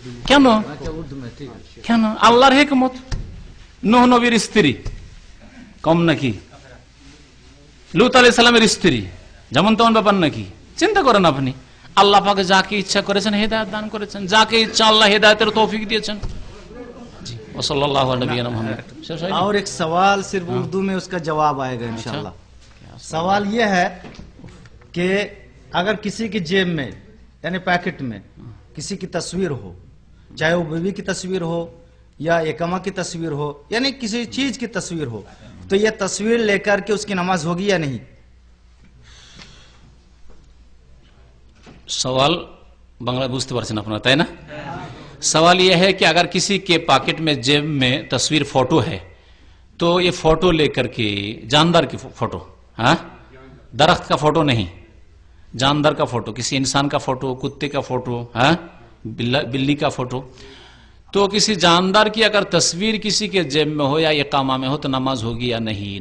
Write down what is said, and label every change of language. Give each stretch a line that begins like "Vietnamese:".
Bangla: কেন? কেন? আল্লাহর হিকমত। নূহ নবীর স্ত্রী কম নাকি? লূত আলাইহিস সালামের স্ত্রী যেমন তেমন ব্যাপার নাকি? চিন্তা করেন আপনি। আল্লাহ পাকে যাকে ইচ্ছা করেছেন হেদায়েত দান করেছেন, যাকে ইচ্ছা আল্লাহ হেদায়েতের তৌফিক দিয়েছেন। জি, ওয়াসাল্লাল্লাহু আলা নবিয়িনা মুহাম্মদ।
Hindi: और एक सवाल सिर्फ उर्दू में उसका जवाब आएगा इंशाल्लाह। सवाल यह है कि अगर किसी की जेब में यानी पैकेट में किसी की तस्वीर हो, चाहे वो बीवी की तस्वीर हो या एकमा की तस्वीर हो, यानी किसी चीज की तस्वीर हो, तो यह तस्वीर लेकर के उसकी नमाज होगी या नहीं?
Bangla: सवाल बांग्ला बुझते पारছেন আপনারা, তাই না?
Hindi: सवाल यह है कि अगर किसी के पॉकेट में, जेब में तस्वीर फोटो है, तो ये फोटो लेकर के, जानदार की फोटो, हाँ, दरख्त का फोटो नहीं, जानदार का फोटो, किसी इंसान का फोटो, कुत्ते का फोटो, हाँ, बिल्ली का फोटो, तो किसी जानदार की अगर तस्वीर किसी के जेब में हो या इकामा में हो तो नमाज होगी या नहीं?